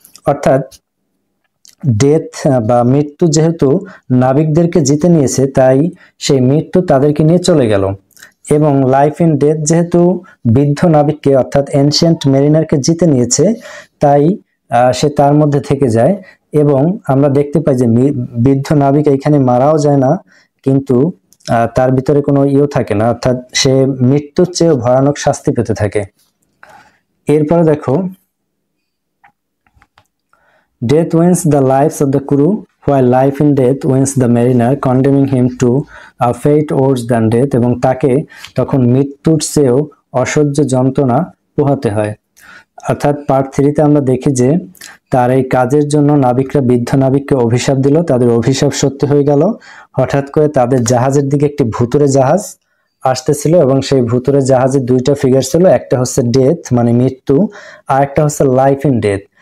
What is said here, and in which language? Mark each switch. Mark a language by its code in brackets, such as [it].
[bn] অর্থাৎ ডেথ বা মৃত্যু যেহেতু নাবিকদেরকে জিতে নিয়েছে, তাই সেই মৃত্যু তাদেরকে নিয়ে চলে গেল, এবং লাইফ ইন ডেথ যেহেতু বৃদ্ধ নাবিককে অর্থাৎ এনশিয়েন্ট মেরিনারকে জিতে নিয়েছে, তাই সে তার মধ্যে থেকে যায়। এবং আমরা দেখতে পাই যে বৃদ্ধ নাবিক এখানে মারাও যায় না, কিন্তু তার ভিতরে কোনো থাকে না, অর্থাৎ সে মৃত্যুর চেয়েও ভয়ানক শাস্তি পেতে থাকে। এরপরে দেখো, [en] Death wins the lives of the crew, while life in death wins the mariner, condemning him to a fate worse than death, [bn] এবং তাকে তখন মৃত্যুর চেয়েও অসহ্য যন্ত্রণা পোহাতে হয়। অর্থাৎ পার্ট 3-তে আমরা দেখি যে তার এই কাজের জন্য নাবিকরা বৃদ্ধ নাবিককে অভিশাপ দিল, তাদের অভিশাপ সত্যি হয়ে গেল। হঠাৎ করে তাদের জাহাজের দিকে একটি ভুতুড়ে জাহাজ আসতেছিল এবং সেই ভুতুড়ে জাহাজের দুইটা ফিগার ছিল, একটা হচ্ছে ডেথ মানে মৃত্যু আর একটা হচ্ছে লাইফ ইন ডেথ।